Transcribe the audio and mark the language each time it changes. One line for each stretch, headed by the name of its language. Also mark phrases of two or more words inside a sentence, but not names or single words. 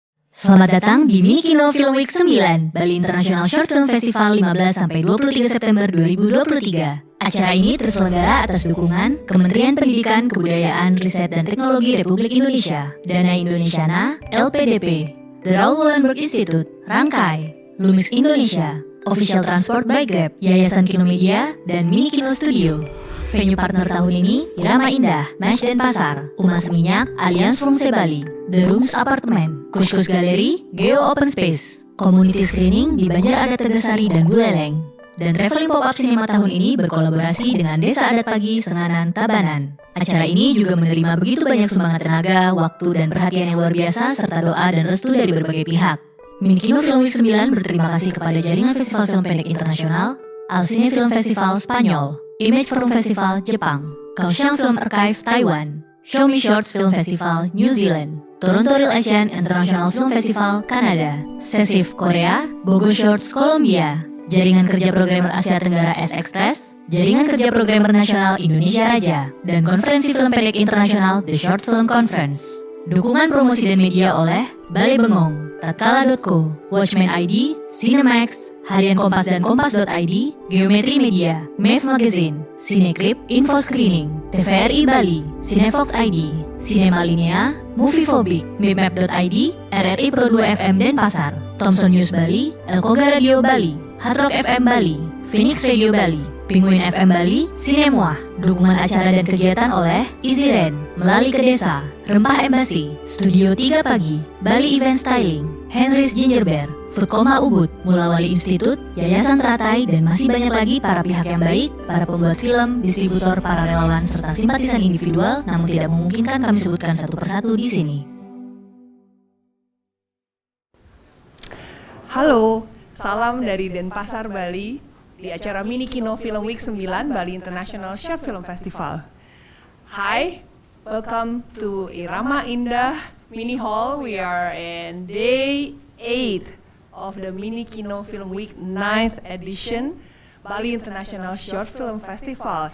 Indonesian: Selamat datang di Minikino Film Week 9, Bali International Short Film Festival 15-23 September 2023. Acara ini terselenggara atas dukungan Kementerian Pendidikan, Kebudayaan, Riset dan Teknologi Republik Indonesia, Dana Indonesiana, LPDP, The Raoul Wallenberg Institute, Rangkai, Lumix Indonesia,
English: Official Transport by Grab,
Indonesian: Yayasan Kino Media, dan Minikino Studio.
English: Venue partner
Indonesian: tahun ini, Irama Indah, Mas Denpasar, Umas Minyak, Alliance Fungse Bali, The Rooms Apartment, Kuskus Galeri, Geo Open Space, Community Screening di Banjar Adat Tegasari dan Buleleng. Dan Traveling Pop-Up Cinema tahun ini berkolaborasi dengan Desa Adat Pagi Senganan Tabanan. Acara ini juga menerima begitu banyak sumbangan tenaga, waktu, dan perhatian yang luar biasa, serta doa dan restu dari berbagai pihak. Minikino Film Week 9 berterima kasih kepada Jaringan Festival Film Pendek Internasional, Alcine Film Festival Spanyol, Image Forum Festival Jepang, Kaohsiung Film Archive Taiwan, Show Me Shorts Film Festival New Zealand, Toronto Real Asian International Film Festival Kanada, Sesif Korea, Bogo Shorts Kolombia, Jaringan Kerja Programmer Asia Tenggara S-Express, Jaringan Kerja Programmer Nasional Indonesia Raja, dan Konferensi Film Pendek Internasional The Short Film Conference. Dukungan promosi dan media oleh Balai Bengong, Tatkala.co, Watchmen ID, Cinemax, Harian Kompas dan Kompas.id, Geometri Media, MEF Magazine, Cineclip, Info Screening, TVRI Bali, Cinefox ID, Cinema Linea, Moviephobic, Mapmap.id, RRI Pro 2 FM Denpasar, Thomson News Bali, Elkoga Radio Bali, Hard Rock FM Bali, Phoenix Radio Bali, Penguin FM Bali, Sinemuah. Dukungan acara dan kegiatan oleh Iziren, Melali ke Desa, Rempah Embassy, Studio 3 Pagi, Bali Event Styling, Henry's Ginger Bear, Foodkoma Ubud, Mulawali Institute, Yayasan Teratai, dan masih banyak lagi para pihak yang baik, para pembuat film, distributor, para relawan, serta simpatisan individual, namun tidak memungkinkan kami sebutkan satu persatu di sini. Halo, salam dari Denpasar, Bali, di acara Minikino Film Week 9 Bali International Short Film Festival.
English: Hi, welcome to Irama Indah Mini Hall. We are in day 8 of the Minikino Film Week 9th edition Bali International Short Film Festival.